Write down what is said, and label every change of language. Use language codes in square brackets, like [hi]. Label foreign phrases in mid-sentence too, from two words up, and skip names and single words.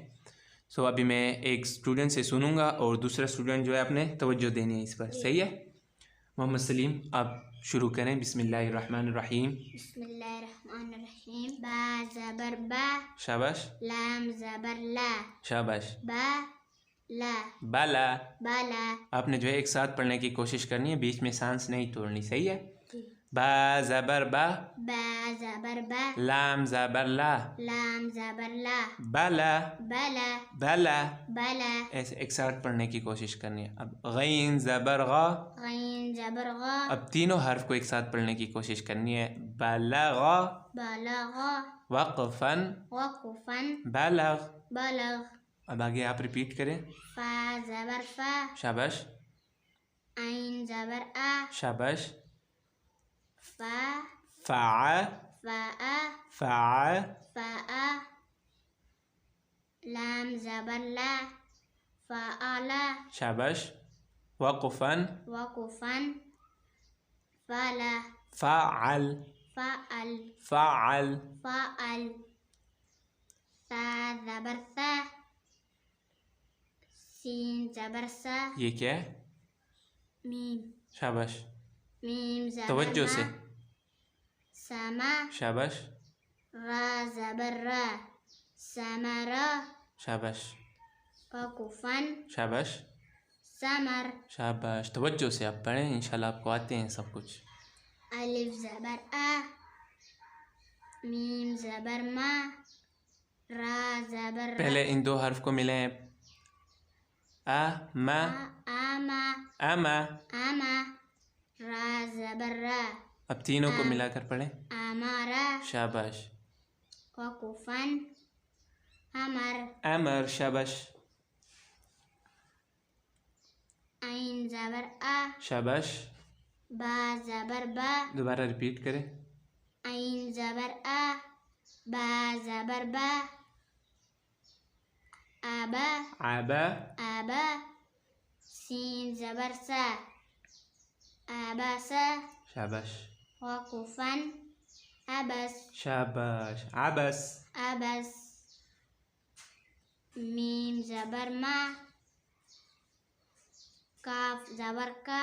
[ur] ابھی میں ایک اسٹوڈنٹ سے سنوں گا اور دوسرا اسٹوڈنٹ جو ہے آپ نے توجہ دینی ہے اس پر. صحیح ہے؟ محمد سلیم آپ شروع کریں. [ar] بسم اللہ الرحمن الرحیم. بسم اللہ الرحمن الرحیم. [ur] با زبر با، شاباش. لام زبر لا، شاباش. با لا، بالا. بالا. آپ نے جو ہے ایک ساتھ پڑھنے کی کوشش کرنی ہے، بیچ میں سانس نہیں توڑنی. صحیح ہے؟ با زبر با، با زبر با، لام زبر لا، لام زبر لا، بالا، بلا، بالا. بلا. ایسے ایک ساتھ پڑھنے کی کوشش کرنی ہے. اب غین زبر غا، غین زبر غا، اب تینوں حرف کو ایک ساتھ پڑھنے کی کوشش کرنی ہے. بلغ، بلغا، وقفاً، وقفاً، بلغ. بلغ. اب آگے آپ ریپیٹ کریں. فا زبر فا، شاباش. عین زبر آ، شاباش. فا، فع، فا، فع، فا. لام زبر لا، فعلا، شاباش. وقفاً، وقفاً، فلا، فعل، فعل، فعل. فعل. سا زبر سا، سین زبر سا، یہ کیا ہے؟ میم. شاباش. میم زبر توجہ ما، سے. سما. شاباش. را زبر را، سمرا. شاباش. وقفاً، شاباش. سمر. شاباش. توجہ سے آپ پڑھیں، انشاءاللہ آپ کو آتے ہیں سب کچھ. الف زبر آ، میم زبر ما، را زبر را. پہلے ان دو حرف کو ملیں. آ، ما، آما، اما. آما. را زبر را، اب تینوں کو ملا کر پڑھیں. آمارا. شاباش. وقفاً، امر. امر. شاباش. عین زبر آ، شاباش. با زبر با، دوبارہ ریپیٹ کریں. عین زبر آ، با زبر با. آبا، عبا. آبا. سین زبر سا، آباسا. شاباش. وقفاً، عبس، شاباش. عبس. عبس. میم زبر ما، کاف زبر کا،